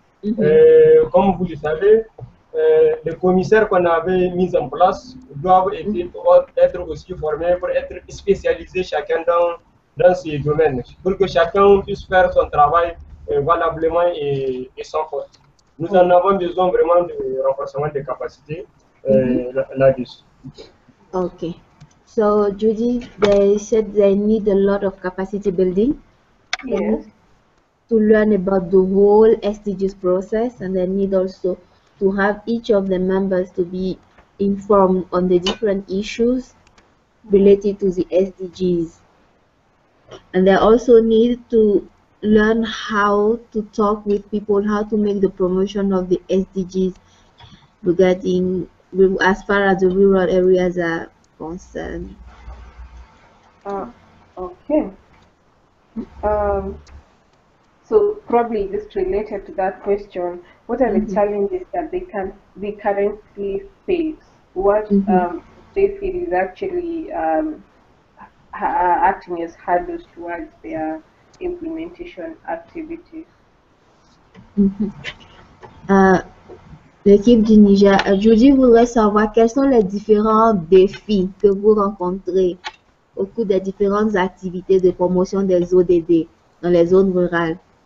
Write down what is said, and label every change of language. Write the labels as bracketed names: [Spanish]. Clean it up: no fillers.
[French] Comme vous le savez, les commissaires qu'on avait mis en place doivent être aussi formés pour être spécialisés chacun dans ces domaines, pour que chacun puisse faire son travail valablement et sans faute. Nous en avons besoin vraiment de renforcement des capacités là-dessus. [English] Okay. So Judy, they said they need a lot of capacity building. Yes. To learn about the whole SDGs process, and they need also to have each of the members to be informed on the different issues related to the SDGs. And they also need to learn how to talk with people, how to make the promotion of the SDGs regarding as far as the rural areas are concerned. Okay. So probably just related to that question, what are the challenges that they currently face? What they feel is actually acting as hurdles towards their implementation activities. [French] L'équipe du Niger, Judy voudrait savoir quels sont les différents défis que vous rencontrez au cours des différentes activités de promotion des ODD dans les zones rurales.